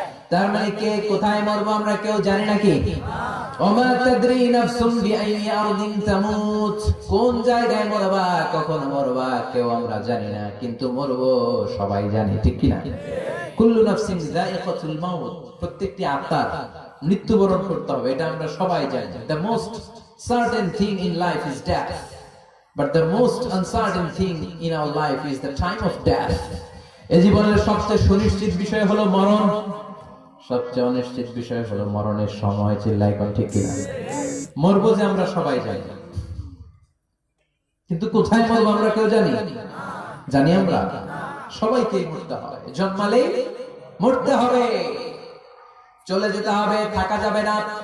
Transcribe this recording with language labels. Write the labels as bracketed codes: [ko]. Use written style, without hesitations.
[bn] তার মানে কে কোথায় মরবো আমরা কেউ জানি নাকি? [ar] ওমা তাদরি নাফসুম বিআইয়ি আরদিন তামুত, [bn] কোন জায়গায় মরবা, কখন মরবা, কেউ আমরা জানি না, কিন্তু মরবো সবাই জানি, ঠিক কি না? [ar] কুল্লু নাফসিন যায়িকাতুল মাউত, [bn] প্রত্যেকটি আত্মার মৃত্যুবরণ করতে হবে, এটা আমরা সবাই জানি। [en] The most certain thing in life is death, but the most uncertain thing in our life is the time of death. [bn] এই জীবনের সবচেয়ে সুনিশ্চিত বিষয় হলো মরণ, সবচেয়ে অনিশ্চিত বিষয় হলো মরণের সময়। চিল্লাই কোন ঠিক কিনা? মরবো যে আমরা সবাই জানি, কিন্তু কোথায় মরবো আমরা কেউ জানি? জানি আমরা? সবাইকে মরতে হয়, জন্মালেই মরতে হবে, চলে যেতে হবে, থাকা যাবে না।